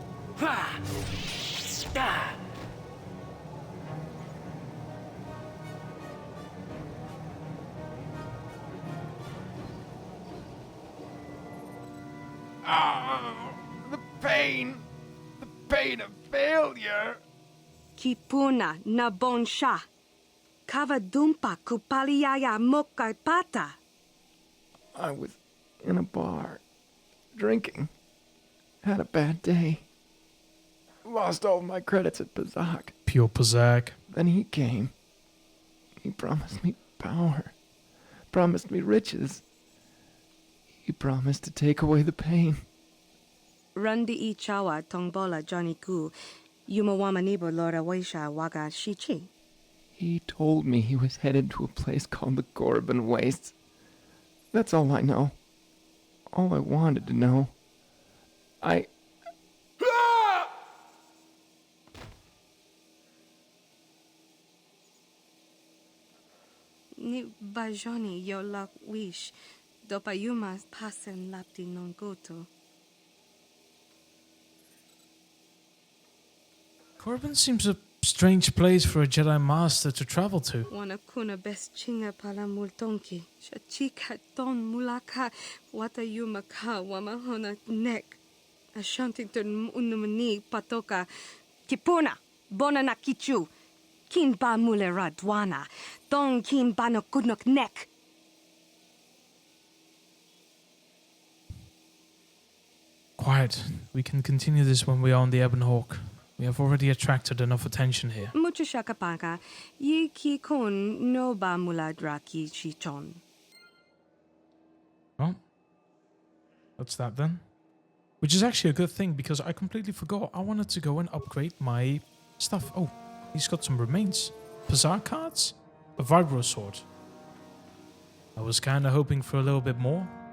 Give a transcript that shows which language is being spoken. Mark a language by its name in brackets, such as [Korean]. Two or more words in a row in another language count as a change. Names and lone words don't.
[English] The pain of failure. Kipuna nabon sha. Kavadumpa kupaliaya mokarpata. I was in a bar, drinking. Had a bad day. Lost all my credits at Pazak. Pure Pazak. Then he came. He promised me power. Promised me riches. He promised to take away the pain. Rundi I chawa tongbola Johnny Ku. Yumawamanibo Lora Waisha Waga Shichi. He told me he was headed to a place called the Korriban Wastes. That's all I know. All I wanted to know. Ni bajoni yo lak wish. Dopayuma pasen lapti non goto. Korriban seems a strange place for a Jedi Master to travel to. Wana kuna best chinga pala multonki. Shachika ton mulaka watayuma ka wamahona nek. Ashantington unumani patoka. Kipuna bona na kichu. Kin ba mule radwana. Don kin ba no kudnok nek. Quiet. We can continue this when we are on the Ebon Hawk. We have already attracted enough attention here. Mucho shakapaka. Yi ki kun no ba mula draki chichon. Well, that's that then. Which is actually a good thing because I completely forgot. I wanted to go and upgrade my stuff. Oh, he's got some remains. Pazar cards? A Vibro sword. I was kind of hoping for a little bit more.